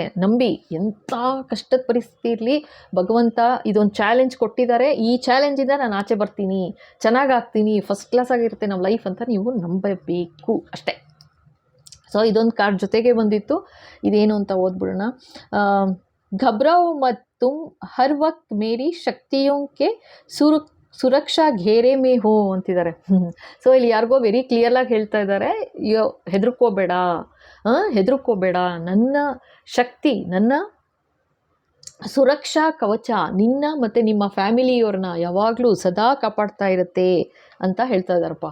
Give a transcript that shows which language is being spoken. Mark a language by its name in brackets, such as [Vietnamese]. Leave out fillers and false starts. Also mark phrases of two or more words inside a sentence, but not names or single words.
[Kannada] ನಂಬಿ, ಎಂಥ ಕಷ್ಟದ ಪರಿಸ್ಥಿತಿ ಇರಲಿ, ಭಗವಂತ ಇದೊಂದು ಚಾಲೆಂಜ್ ಕೊಟ್ಟಿದ್ದಾರೆ, ಈ ಚಾಲೆಂಜಿಂದ ನಾನು ಆಚೆ ಬರ್ತೀನಿ, ಚೆನ್ನಾಗಾಗ್ತೀನಿ, [English] first class [Kannada] ಆಗಿರುತ್ತೆ ನಮ್ಮ ಲೈಫ್ ಅಂತ ನೀವು ನಂಬಬೇಕು ಅಷ್ಟೇ. ಸೊ ಇದೊಂದು ಕಾರ್ಡ್ ಜೊತೆಗೆ ಬಂದಿತ್ತು, ಇದೇನು ಅಂತ ಓದ್ಬಿಡೋಣ. [Hindi] घबराओ मत तुम हर वक्त मेरी शक्तियों के सुरक्षा घेरे में हो ಅಂತಿದ್ದಾರೆ. [Kannada] ಸೊ ಇಲ್ಲಿ ಯಾರಿಗೋ [English] very clearlaagi [Kannada] ಹೇಳ್ತಾ ಇದ್ದಾರೆ, ಹೆದರ್ಕೋಬೇಡ, ಹೆದರ್ಕೋಬೇಡ, ನನ್ನ ಶಕ್ತಿ, ನನ್ನ ಸುರಕ್ಷಾ ಕವಚ ನಿನ್ನ ಮತ್ತು ನಿಮ್ಮ ಫ್ಯಾಮಿಲಿಯವ್ರನ್ನ ಯಾವಾಗಲೂ ಸದಾ ಕಾಪಾಡ್ತಾ ಇರುತ್ತೆ ಅಂತ ಹೇಳ್ತಾ ಇದ್ದಾರಪ್ಪ.